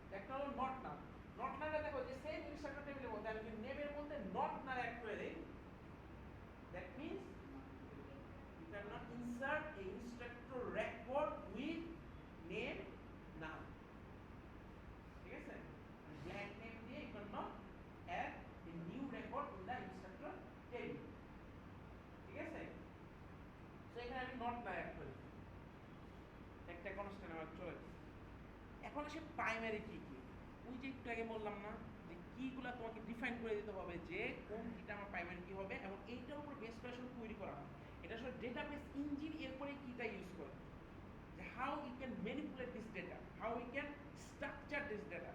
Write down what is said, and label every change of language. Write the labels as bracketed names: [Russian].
[Bangla] একটা হলো not null, not নালে দেখো যে সেম ইনস্ট্রাক্টর টেবিলের মধ্যে আমি যদি নেমের মধ্যে নট নাল অ্যাড করে দেই, [English] that means you cannot insert a instructor record with name now, [Bangla] ঠিক আছে? [English] blank name দিয়ে you cannot add a new record in the instructor table, [Bangla] ঠিক আছে? [English] So [Bangla] এখানে আমি নট না অ্যাড করি, একটা কোন আন্ডারস্ট্যান্ড আমার চলে গেছে। এখন আসে প্রাইমারি কি কি, ওই যে একটু আগে বললাম না যে কিগুলা তোমাকে ডিফাইন করে দিতে হবে যে কোন কিটা আমার প্রাইমারি কি হবে, এবং এইটার উপর বেস করে আসলে তৈরি করা হয়। এটা আসলে ডেটাবেস ইঞ্জিন এরপরে কিটা ইউজ করে, যে [English] how you can manipulate this data, [Bangla] how you can structure this data.